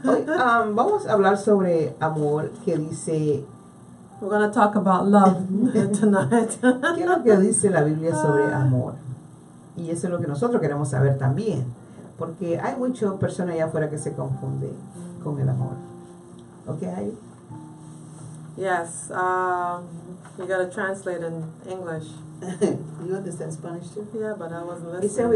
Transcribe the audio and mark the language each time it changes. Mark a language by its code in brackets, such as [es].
[es] Hoy, vamos a hablar sobre amor, que dice... [en] We're going to talk about love tonight. [es] ¿Qué es lo que dice la Biblia sobre amor? Y eso es lo que nosotros queremos saber también. Porque hay muchas personas allá afuera que se confunden con el amor. [en] ¿Ok? Yes. You got to translate in English. You understand Spanish too? Yeah, but I wasn't listening.